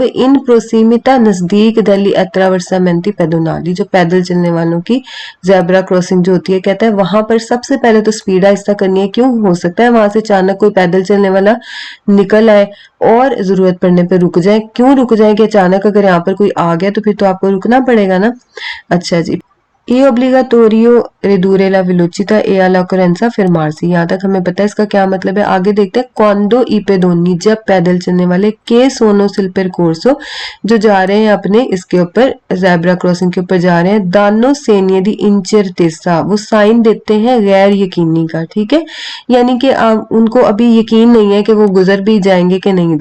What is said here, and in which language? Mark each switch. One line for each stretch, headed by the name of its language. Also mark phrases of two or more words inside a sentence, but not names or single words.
Italian: in prossimità
Hindi: नजदीक
Italian: degli attraversamenti pedonali,
Hindi: जो पैदल चलने वालों की जेब्रा क्रॉसिंग जो होती है, कहता है वहां पर सबसे पहले तो स्पीड आहिस्ता करनी है। क्यों? हो सकता है वहां से अचानक कोई पैदल चलने वाला निकल आए और जरूरत पड़ने पर रुक जाए। क्यों रुक जाए? कि अचानक अगर यहाँ पर कोई आ गया तो फिर तो आपको रुकना पड़ेगा ना। अच्छा जी,
Italian: è obbligatorio ridurre la velocità e alla occorrenza fermarsi,
Hindi: यहाँ तक हमें पता है इसका क्या मतलब है। आगे देखते हैं।
Italian: quando i pedoni,
Hindi: जब पैदल चलने वाले
Italian: che sono sul percorso,
Hindi: जो जा रहे हैं अपने इसके ऊपर जेब्रा क्रॉसिंग के ऊपर जा रहे हैं।
Italian: danno segni di incertezza,
Hindi: वो साइन देते हैं गैर यकीनी का। ठीक है, यानी कि उनको अभी यकीन नहीं है कि वो गुजर भी जाएंगे कि नहीं।